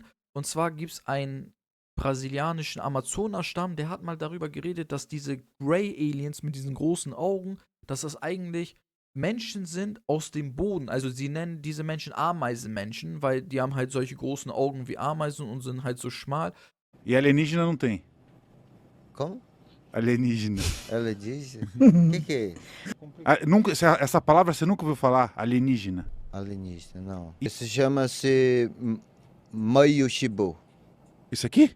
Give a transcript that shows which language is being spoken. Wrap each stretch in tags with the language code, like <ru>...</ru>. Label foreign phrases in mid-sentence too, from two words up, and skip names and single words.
<de>Und zwar gibt es einen brasilianischen Amazonerstamm, der hat mal darüber geredet, dass diese</de> <en>Grey Aliens</en> <de>mit diesen großen Augen, dass das eigentlich Menschen sind aus dem Boden. Also sie nennen diese Menschen Ameisenmenschen, weil die haben halt solche großen Augen wie Ameisen und sind halt so schmal.</de> <pt>E alienígena não tem. Como? Alienígena. Ela diz? O que é? Nunca, essa palavra você nunca ouviu falar? Alienígena. Alienígena, não. Isso chama-se Mayushibu. Isso aqui?</pt>